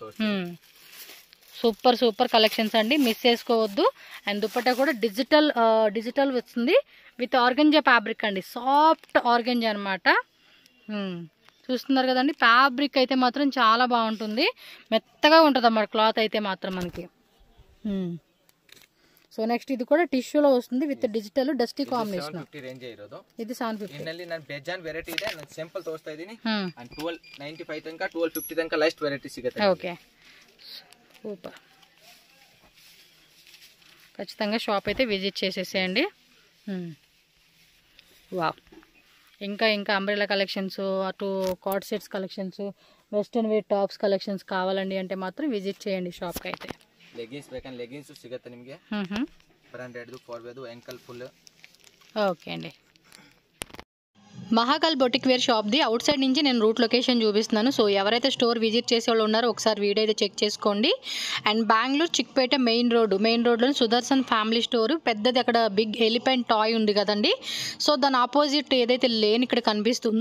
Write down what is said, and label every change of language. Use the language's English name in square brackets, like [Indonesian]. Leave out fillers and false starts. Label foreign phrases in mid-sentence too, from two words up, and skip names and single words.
[Telugu] సూపర్ సూపర్ కలెక్షన్స్ అండి మిస్ చేసుకోవద్దు అండ్ దుపట్టా కూడా డిజిటల్ వస్తుంది విత్ ఆర్గంజా ఫ్యాబ్రిక్ అండి సాఫ్ట్ ఆర్గంజా అన్నమాట చూస్తున్నారు కదండి ఫ్యాబ్రిక్ అయితే మాత్రం చాలా బాగుంటుంది మెత్తగా ఉంటుంది అన్నమాట క్లాత్ అయితే మాత్రం మనకి సో నెక్స్ట్ ఇది కూడా టిష్యూలో వస్తుంది విత్ డిజిటల్ డస్టీ కాంబినేషన్ 750 రేంజ్ ಇರೋದು ఇది 750 [Kannada] ಇನ್ನಲ್ಲಿ ನಾನು ಬೇಜಾನ್ ವೆರೈಟಿ ಇದೆ ನಾನು ಸ್ಯಾಂಪಲ್ ತೋರಿಸ್ತಾ ಇದೀನಿ ಅಂಡ್ 1295 ತನಕ 1250 ತನಕ ಲೈಸ್ಟ್ ವೆರೈಟಿ ಸಿಗುತ್ತೆ [Telugu] ఓకే సూపర్ ఖచ్చితంగా షాప్ అయితే విజిట్ చేసేసేయండి వావ్ ఇంకా ఇంకా అంబ్రెలా కలెక్షన్స్ అటు కార్డ్ సెట్స్ కలెక్షన్స్ వెస్టర్న్ వేర్ టాప్స్ కలెక్షన్స్ కావాలండి అంటే మాత్రం విజిట్ చేయండి షాప్కి అయితే [Kannada] ಲೆಗಿನ್ಸ್ ಬೇಕಂದ್ರೆ ಲೆಗಿನ್ಸ್ ಸಿಗುತ್ತೆ ನಿಮಗೆ ಬ್ರಾಂಡೆಡ್ ಫಾರ್ವೇದು ಆಂಕಲ್ ಫುಲ್ [Telugu] ఓకే అండి మహాకాల్ బొటిక్ వేర్ షాప్ది అవుట్ సైడ్ నుంచి నేను రూట్ లొకేషన్ చూపిస్తున్నాను సో ఎవరైతే స్టోర్ విజిట్ చేసే వాళ్ళు ఉన్నారో ఒకసారి వీడియో అయితే చెక్ చేసుకోండి అండ్ బెంగళూరు చిక్పేట మెయిన్ రోడ్లో సుదర్శన్ ఫ్యామిలీ స్టోర్ పెద్దది అక్కడ బిగ్ ఎలిఫెంట్ టాయ్ ఉంది కదండి సో దాని ఆపోజిట్ ఏదైతే లేన్ ఇక్కడ కనిపిస్తుందో